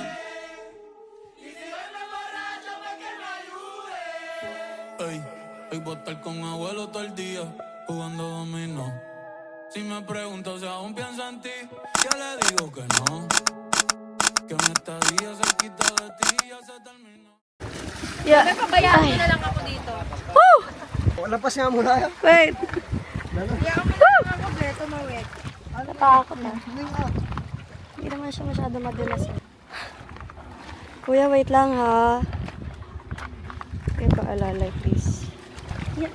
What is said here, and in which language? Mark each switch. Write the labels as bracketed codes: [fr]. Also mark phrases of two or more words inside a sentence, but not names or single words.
[es] Y si hoy me emborracho, pues que me ayude. Ey, hoy voy a estar con abuelo todo el día, jugando dominó. Si me pregunto si aún pienso en ti, yo le digo que no. Que mi estadía cerquita de ti ya se terminó. Yeah. [tl] Pabayaan mo na lang ako dito. Woo! Wala pa siya mula. Wait. Pabayaan mo na lang ako dito, mawet. Natakot na. Hindi naman siya masyado madulas. Kuya, wait lang ha. Yung paalala, please. Yeah.